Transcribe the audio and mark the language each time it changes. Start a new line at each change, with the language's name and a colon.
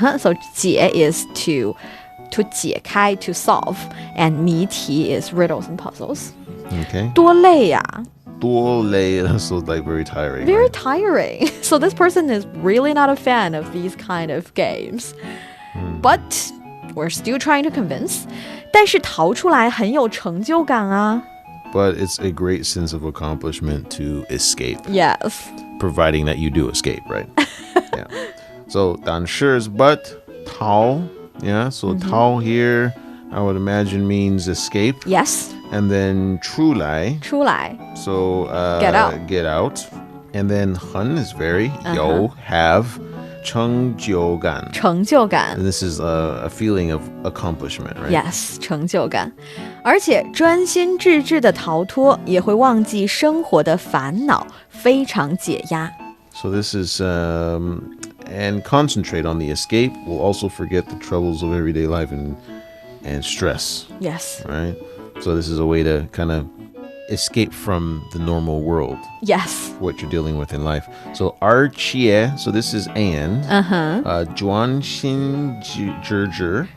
English: So 解 is to
Chinese: 解开
English: to solve, and 谜题 is riddles and puzzles. Okay.
Chinese: 多累呀
English: 多累 so like very tiring. Very right? tiring. So this person is really not a fan of these kind of games. But we're still trying to convince.
Chinese: 但是逃出来很有成就感啊
English: But it's a great sense of accomplishment to escape, Yes. providing that you do escape, right? Yeah. So 但是 is but 逃 Yeah. So 逃 here I would imagine means escape. Yes. And then 出来
Chinese: 出来
English: So Get out. Get out. And then 很 is very 有 have 成就感
Chinese: 成就感
English: And this is a feeling of accomplishment, right? Yes, 成就感。
Chinese: 而且专心致志的逃脱也会忘记生活的烦恼，非常解压。
English: So this is and concentrate on the escape. We'll also forget the troubles of everyday life and stress, Yes. right? So this is a way to kind of escape from the normal world, Yes. what you're dealing with in life. So 而且 so this is and
Chinese: 专心致志